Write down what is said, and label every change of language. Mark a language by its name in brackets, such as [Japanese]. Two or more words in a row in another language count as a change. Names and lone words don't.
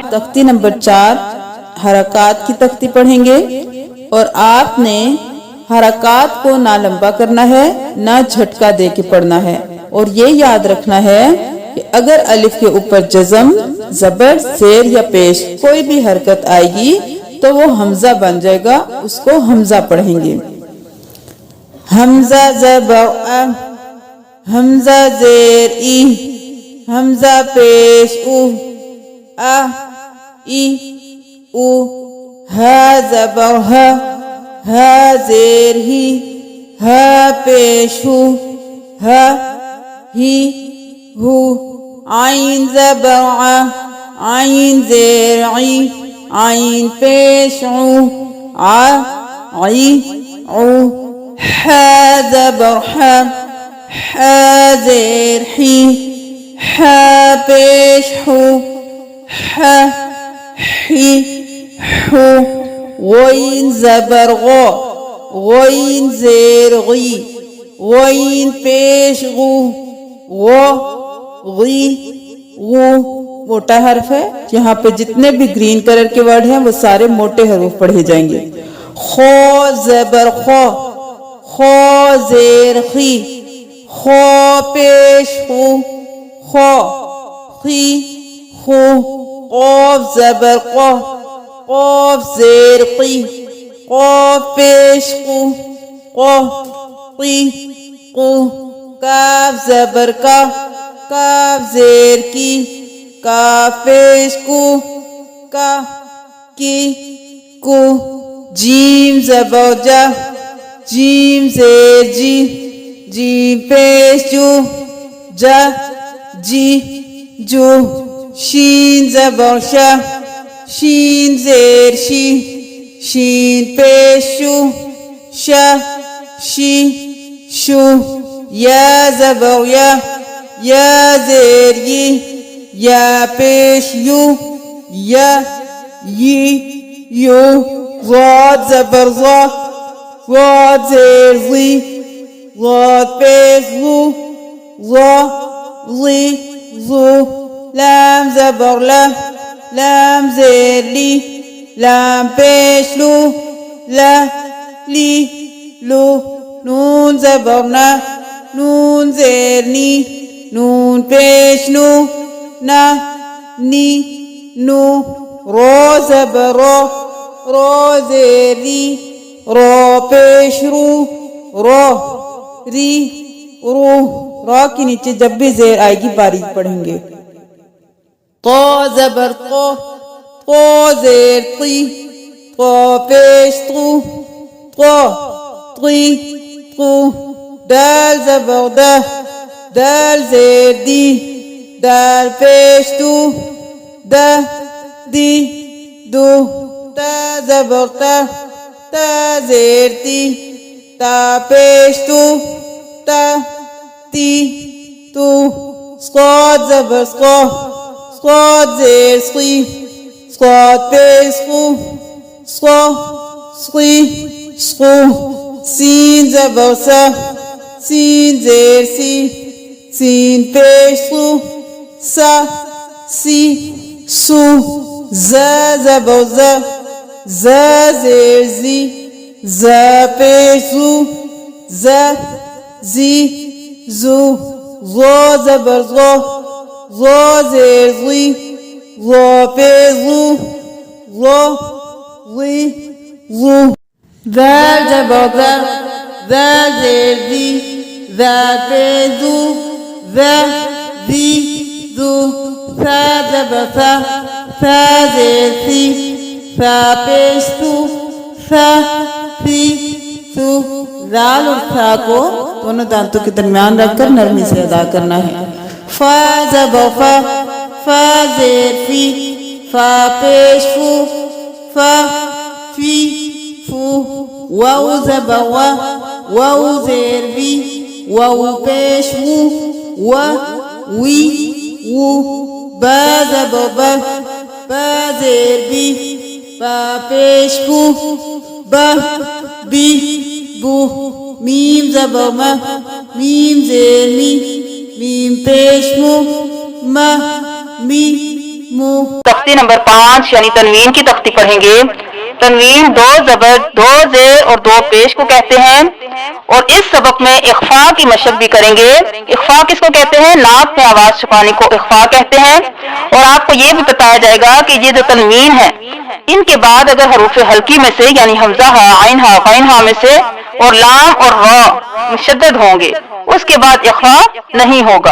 [Urdu] تختی نمبر 4 حرکت کی تختی پڑھیں گے اور آپ نے حرکت کو نہ لمبا کرنا ہے نہ جھٹکا دے کے پڑھنا ہے. اور یہ یاد رکھنا ہے کہ اگر الف کے اوپر جزم، زبر، شیر یا پیش کوئی بھی حرکت آئے گی تو وہ ہمزہ بن جائے گا، اس کو ہمزہ پڑھیں گے. ہمزہ زبر, حمزہ زیر ای، حمزہ پیش او، ا ای او، ہا زبر ہا، ہا زیر ہی، ہا پیش ہو، ہا ہی ہو، عین زبر ع، عین زیر عی، عین پیش عو، ع عی عو، حا زبر حا، حا زیر حی، حا پیش حو، حا حی حو، غین زبر غو، غین زیر غی، غین پیش غو، غو غی غو، موٹا حرف ہے، یہاں پہ جتنے بھی [English] green color [Urdu] کے ورڈ ہیں وہ سارے موٹے حروف پڑھے جائیں گے. خو زبر خو، خو زیر خی، خو پیش خو، خو خی خو، قاف زبر قو، قاف زیر قی، قاف پیش قو، قو قی قو، کاف زبر کا، کاف زیر کی، کاف پیش کو، کا کی کو، جیم زبر جا، جیم زیر جی، جیم پیش جو، جا جی جو، شین زبر شا، شین زیر شی، شین پیش شو، شا شی شو، یا زبر یا، یا زیر یی، یا پیش یو، یا یی یو، ضاد زبر ضا، ضاد زیر ضی، ضاد پیش ضو، ضا ضی ضو، لام زبر لا، لام زیر لی، لام پیش لو، لا لی لو، نون زبر نا، نون زیر نی، نون پیش نو، نا نی نو، رو زبر رو، رو زیر ری، رو پیش رو، رو ری رو، رو کے نیچے جب بھی زیر آئے گی باریک پڑھیں گے. طا زبر طا، طا زیر طی، طا پیش طو، طا طی طو، دال زبر دا، دال زیر دی، دال پیش دو، دا دی دو، تا زبر تا، تا زیر تی، تا پیش تو، تا تی تو، صاد زبر صا، صاد زیر صی، صاد پیش صو، صا صی صو، سین زبر سا، سین زیر سی، سین پیش سو، سا سی سو، زا زبر زا، زا زیر زی، زا پیش زو، زا زی زو، زو زبر زو، زو زیر زی، زو پیش زو، زو زی زو، ذال زبر ذا، ذال زیر زی، ذال پیش زو، ذا زی زو، ثا زبر ثا، ثا زیر سی، ثا پیش ثو، ثا سی ثو، ذال اور ثا کو دونوں دانتوں کے درمیان رکھ کر نرمی سے ادا کرنا ہے. فا زبر فا، فا زیر فی، فا پیش فو، فا فی فو، واو زبر وا، واو زیر وی، واو پیش وو، وا وی وو، با زبر با، با زیر بی، با پیش بو، با بی بو، میم زبر ما، میم زیر می، میم پیش مو، ما می مو. تختی نمبر 5 یعنی تنوین کی تختی پڑھیں گے. تنوین دو زبر، دو زیر اور دو پیش کو کہتے ہیں، اور اس سبق میں اخفا کی مشق بھی کریں گے. اخفا کس کو کہتے ہیں؟ ناک میں آواز چھپانے کو اخفا کہتے ہیں. اور آپ کو یہ بھی بتایا جائے گا کہ یہ جو تنوین ہے ان کے بعد اگر حروف حلقی میں سے یعنی حمزہ ہا، عین ہا، غین ہا میں سے اور لام اور را مشدد ہوں گے اس کے بعد اخفا نہیں ہوگا.